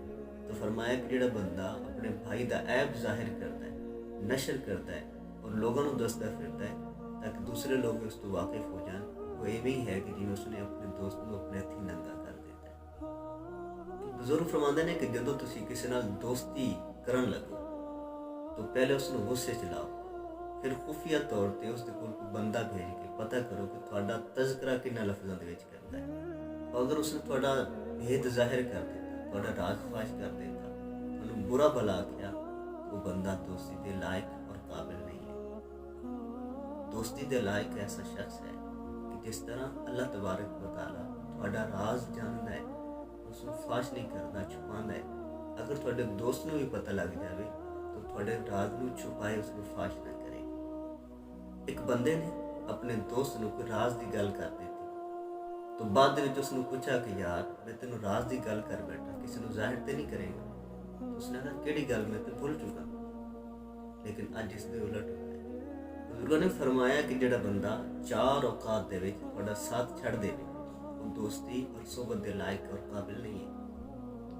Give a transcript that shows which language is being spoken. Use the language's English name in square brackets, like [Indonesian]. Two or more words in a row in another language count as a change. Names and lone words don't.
[Urdu] تو فرمایا کہ جڑا بندہ اپنے بھائی دا عیب ظاہر کرتا ہے، نشر کرتا ہے اور لوگوں کو دستا پھرتا ہے تاکہ دوسرے لوگ اس تو واقف ہو جائیں، وہ ایویں ہے کہ جی اس نے اپنے دوست کو اپنے ہاتھی ننگا کر دیتا ہے۔ [Punjabi] بزرگ فرماندے نے کہ جدو تسی کسی نال دوستی کرن لگو تو پہلے اس نو غصے چلاؤ، پھر خفیہ طور تے اس دے کول کوئی بندہ بھیج کے پتہ کرو کہ تہاڈا تذکرہ کنا لفظاں دے وچ کردا ہے، اور اگر اس نے تہاڈا بھید ظاہر کر دیتا، تہاڈا راز فاش کر دیتا، تانوں برا بھلا آکھیا، وہ بندہ دوستی دے لائق اور قابل نہیں ہے۔ دوستی دے لائق ایسا شخص ہے کہ جس طرح اللہ تبارک و تعالیٰ تہاڈا راز جاندا ہے، اس کو فاش نہیں کردا، چھپاندا ہے۔ اگر تہاڈے دوست نو بھی پتہ لگ جاوے تو تہاڈے راز نو چھپائے، اس کو فاش نہ کرے۔ ایک بندے نے ਆਪਣੇ ਦੋਸਤ ਨੂੰ ਕੋਈ ਰਾਜ਼ ਦੀ ਗੱਲ ਕਰ ਦਿੱਤੀ ਤਾਂ ਬਾਅਦ ਦੇ ਵਿੱਚ ਉਸਨੂੰ ਪੁੱਛਿਆ ਕਿ ਯਾਰ ਮੈਂ ਤੈਨੂੰ ਰਾਜ਼ ਦੀ ਗੱਲ ਕਰ ਬੈਠਾ, ਕਿਸੇ ਨੂੰ ਜ਼ਾਹਿਰ ਤੇ ਨਹੀਂ ਕਰੇਗਾ। ਉਸਨੇ ਕਿਹਾ ਕਿਹੜੀ ਗੱਲ, ਮੈਂ ਤਾਂ ਭੁੱਲ ਚੁੱਕਾ। ਲੇਕਿਨ ਅੱਜ ਇਸ ਦੇ ਉਲਟ ਹੋਇਆ। ਬਜ਼ੁਰਗਾਂ ਨੇ ਫਰਮਾਇਆ ਕਿ ਜਿਹੜਾ ਬੰਦਾ 4 ਔਕਾਤ ਦੇ ਵਿੱਚ ਤੁਹਾਡਾ ਸਾਥ ਛੱਡ ਦੇਵੇ ਉਹ ਦੋਸਤੀ ਔਰ ਸੋਬਤ ਦੇ ਲਾਇਕ ਔਰ ਕਾਬਿਲ ਨਹੀਂ ਹੈ।